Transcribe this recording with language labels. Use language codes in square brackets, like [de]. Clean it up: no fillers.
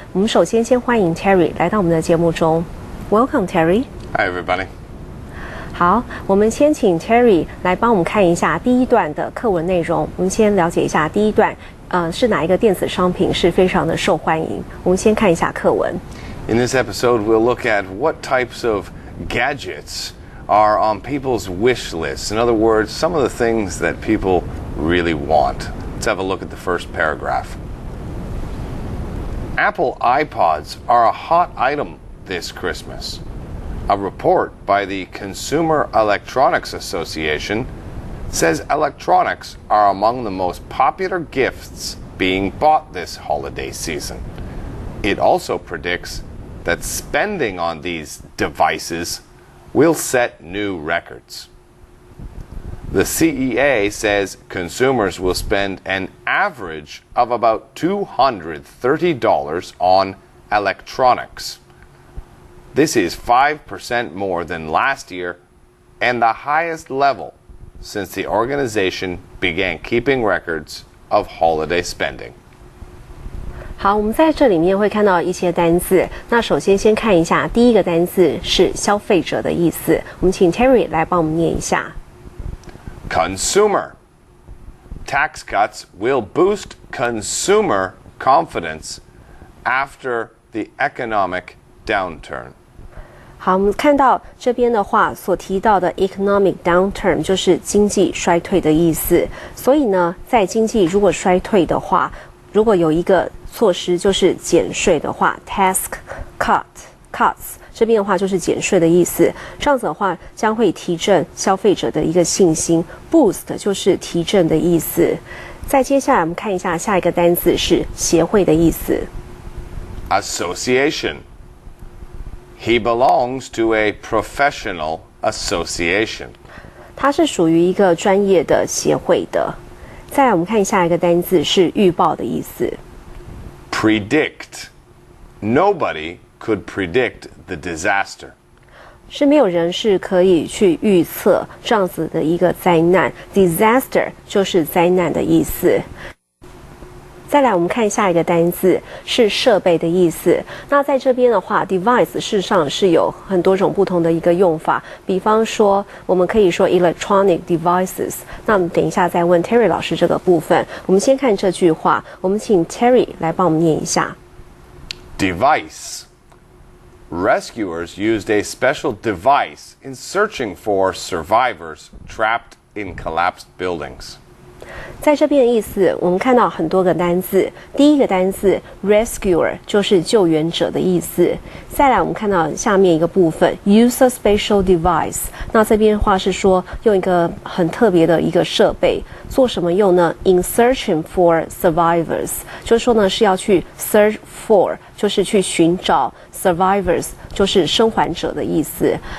[zh] 我们首先先欢迎 Terry 来到我们的节目中。 [en] Welcome, Terry. Hi, everybody. [zh] 好，我们先请 Terry 来帮我们看一下第一段的课文内容。我们先了解一下第一段，是哪一个电子商品是非常的受欢迎。我们先看一下课文。 [en] In this episode, we'll look at what types of gadgets are on people's wish lists. In other words, some of the things that people really want. Let's have a look at the first paragraph. Apple iPods are a hot item this Christmas. A report by the Consumer Electronics Association says electronics are among the most popular gifts being bought this holiday season. It also predicts that spending on these devices will set new records. The CEA says consumers will spend an average of about $230 on electronics. This is 5% more than last year and the highest level since the organization began keeping records of holiday spending. [zh] 好，我们在这里面会看到一些单字。那首先先看一下第一个单字是消费者的意思，我们请 Terry 来帮我们念一下。 [en] Consumer. Tax cuts will boost consumer confidence after the economic downturn. [zh] 好，我们看到这边的话所提到的 economic downturn 就是经济衰退的意思。所以呢，在经济如果衰退的话，如果有一个措施就是减税的话 ，tax cuts 这边的话就是减税的意思。这样子的话将会提振消费者的一个信心 ，boost 就是提振的意思。再接下来我们看一下下一个单字是协会的意思 [en] ，association. He belongs to a professional association. [zh] 它是属于一个专业的协会的。再来我们看下一个单字是预报的意思 [en] ，predict. Nobody could predict the disaster. [zh] 是没有人是可以去预测这样子的一个灾难 ，disaster 就是灾难的意思。再来我们看下一个单字是设备的意思。那在这边的话 device 事实上是有很多种不同的一个用法，比方说我们可以说 electronic devices。那我们等一下再问 Terry 老师这个部分。我们先看这句话，我们请 Terry 来帮我们念一下。 [en] Device. Rescuers used a special device in searching for survivors trapped in collapsed buildings. [zh] 在这边的意思，我们看到很多个单字。第一个单字 rescuer 就是救援者的意思。再来，我们看到下面一个部分 [en] use a special device。 [zh] 那这边的话是说用一个很特别的一个设备，做什么用呢 ？ [en] In searching for survivors， [zh] 就是说呢是要去 search for， 就是去寻找 survivors， 就是生还者的意思。